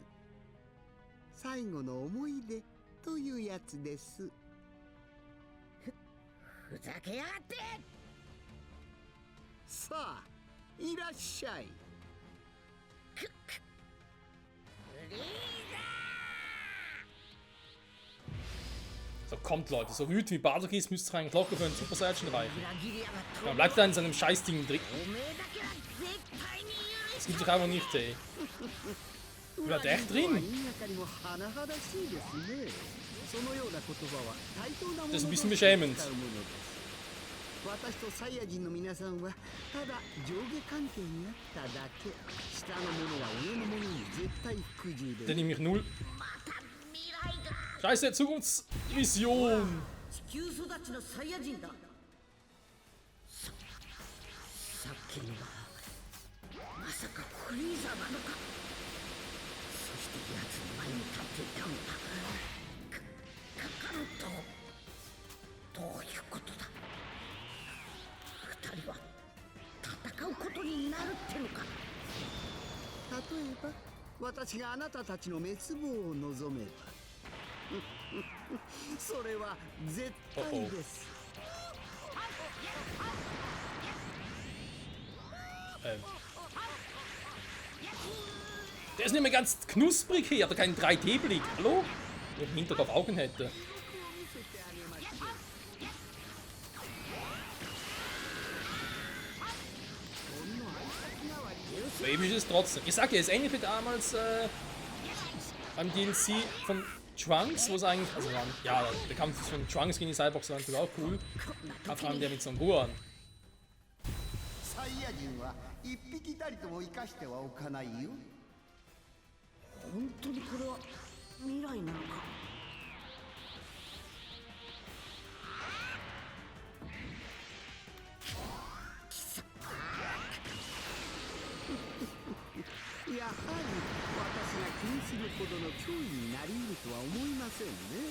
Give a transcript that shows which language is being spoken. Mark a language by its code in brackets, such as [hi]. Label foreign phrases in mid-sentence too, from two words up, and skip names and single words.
[ja] 最後の思い出というやつです。ふざけやがって。さあ、いらっしゃい。フリー [de] So, kommt Leute, so wütend wie Bardock ist, müsst ihr eigentlich locker für einen Super Saiyan reichen. [ja] 裏切りやがった。 [de] Dann bleibt er in seinem Scheißding drin. [ja] おめえだけは絶対に許 [de] Das [ja] す。 [de] gibt sich einfach nicht, ey. Bleibt er echt drin? Das ist ein bisschen beschämend. [ja] 私とサイヤ人の皆さんはただ上下関係にあっただけ。下の者は上の者に絶対服従で [de] Der nimmt mich null. [ja] また未来が。 [de] Scheiße, Zukunftsvision. [ja] 地球育ちのサイヤ人だ。さっきのはまさかフリーザなのか。そして奴の前に立っていたのだ。カカロット。どういうことだ。二人は戦うことになるってのか。例えば私があなたたちの滅亡を望めばそれは絶対です。 [de] Der ist nicht mehr ganz knusprig hier, hat er keinen 3D-Blick. Hallo? Wenn ich im Hinterkopf Augen hätte. Aber eben ist es trotzdem. Ich sag ja, es ähnlich wie damals beim DLC von Trunks, wo es eigentlich, also ja, der Kampf von Trunks gegen die Cyborgs war natürlich auch cool. Aber vor allem der mit Son Gohan. [ja] サイヤ人は一匹たりとも生かしてはおかないよ。本当にこれは未来なのか。やはり私が気にするほどの脅威になり得るとは思いませんね。